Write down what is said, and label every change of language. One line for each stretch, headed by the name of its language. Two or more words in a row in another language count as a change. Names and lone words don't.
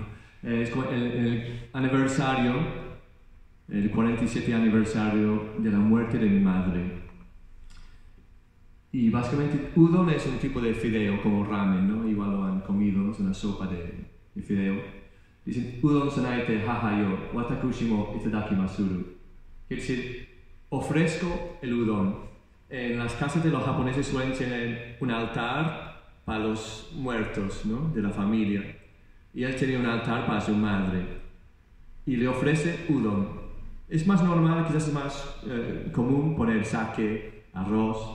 Spanish: Es el aniversario, el 47 aniversario de la muerte de mi madre. Y básicamente udon es un tipo de fideo, como ramen, ¿no? Igual lo han comido, es una sopa de fideo. Dicen:
Japanese: うどん 供えて 母よ、私も いただきまする.
Spanish: Es decir, ofrezco el udon. En las casas de los japoneses suelen tener un altar para los muertos, ¿no? De la familia. Y él tenía un altar para su madre. Y le ofrece udon. Es más normal, quizás es más común poner sake, arroz.